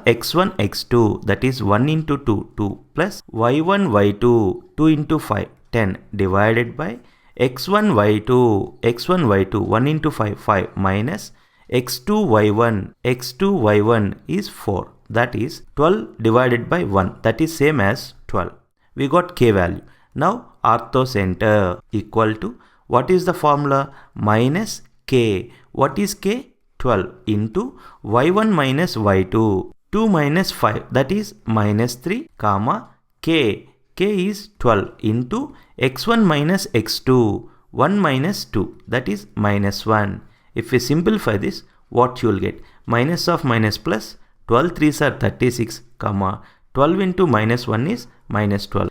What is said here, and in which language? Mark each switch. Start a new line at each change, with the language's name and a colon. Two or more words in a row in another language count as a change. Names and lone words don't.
English: x1, x2, that is 1 into 2, 2 plus y1, y2, 2 into 5, 10 divided by x1, y2, 1 into 5, 5 minus x2, y1 is 4. That is 12 divided by 1, that is same as 12. We got k value. Now orthocenter equal to, what is the formula? Minus k. What is k? 12 into y1 minus y2, 2 minus 5, that is minus 3, comma, k is 12 into x1 minus x2, 1 minus 2, that is minus 1. If we simplify this, what you will get? Minus of minus plus, 12 3s are 36, comma, 12 into minus 1 is minus 12.